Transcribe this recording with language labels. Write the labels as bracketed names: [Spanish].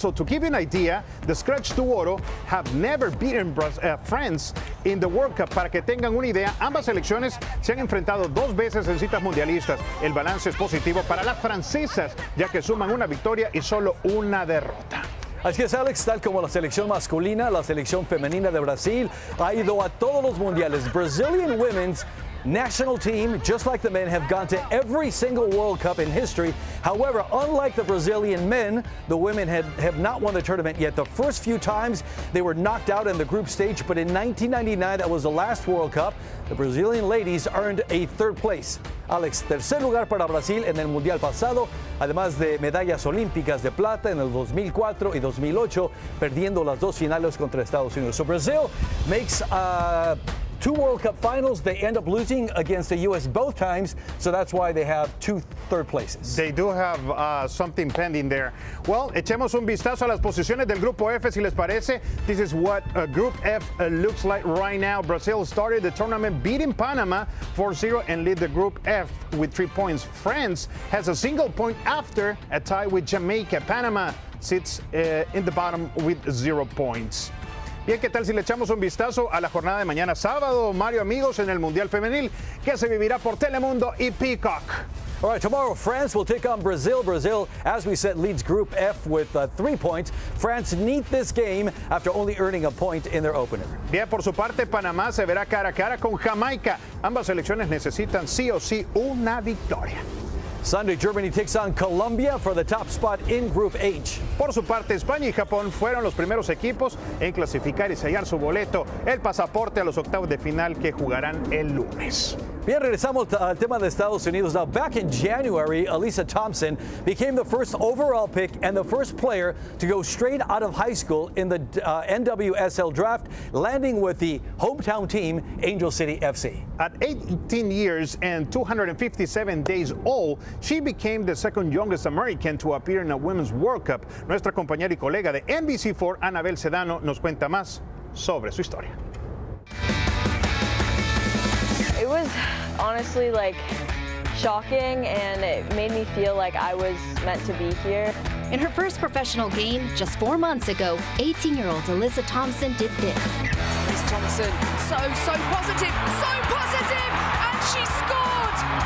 [English] So to give you an idea, the Scratch Duoro have never beaten France in the World Cup. [Spanish] Para que tengan una idea, ambas selecciones se han enfrentado 2 veces en citas mundialistas. El balance es positivo para las francesas, ya que suman una victoria y solo una derrota. Así es, Alex, tal como la selección masculina, la selección femenina de Brasil ha ido a todos los mundiales. [English] Brazilian women's national team, just like the men, have gone to every single World Cup in history. However, unlike the Brazilian men, the women have not won the tournament yet. The first few times they were knocked out in the group stage, but in 1999, that was the last World Cup, the Brazilian ladies earned a 3rd place. [Spanish] Alex, tercer lugar para Brasil en el Mundial pasado, además de medallas olímpicas de plata en el 2004 y 2008, perdiendo las 2 finales contra Estados Unidos. [English] So Brazil makes 2 World Cup finals. They end up losing against the U.S. both times, so that's why they have 2 third places. They do have something pending there. [Spanish] Well, echemos un vistazo a las posiciones del Grupo F, si les parece. [English] This is what Group F looks like right now. Brazil started the tournament beating Panama 4-0 and lead the Group F with 3 points. France has a single point after a tie with Jamaica. Panama sits in the bottom with 0 points. [Spanish] Bien, ¿qué tal si le echamos un vistazo a la jornada de mañana sábado, Mario, amigos, en el Mundial Femenil, que se vivirá por Telemundo y Peacock? [English] All right, tomorrow France will take on Brazil. Brazil, as we said, leads Group F with 3 points. France need this game after only earning a point in their opener. [Spanish] Bien, por su parte, Panamá se verá cara a cara con Jamaica. Ambas selecciones necesitan sí o sí una victoria. [English] Sunday, Germany takes on Colombia for the top spot in Group H. [Spanish] Por su parte, España y Japón fueron los primeros equipos en clasificar y sellar su boleto, el pasaporte a los octavos de final que jugarán el lunes. Bien, regresamos al tema de Estados Unidos. [English] Now, back in January, Alyssa Thompson became the first overall pick and the first player to go straight out of high school in the NWSL draft, landing with the hometown team, Angel City FC. At 18 years and 257 days old, she became the second youngest American to appear in a Women's World Cup. [Spanish] Nuestra compañera y colega de NBC4, Anabel Sedano, nos cuenta más sobre su historia. [English] It was honestly like shocking, and it made me feel like I was meant to be here. In her first professional game just 4 months ago, 18-year-old Alyssa Thompson did this. Miss Thompson, so positive, and she scored!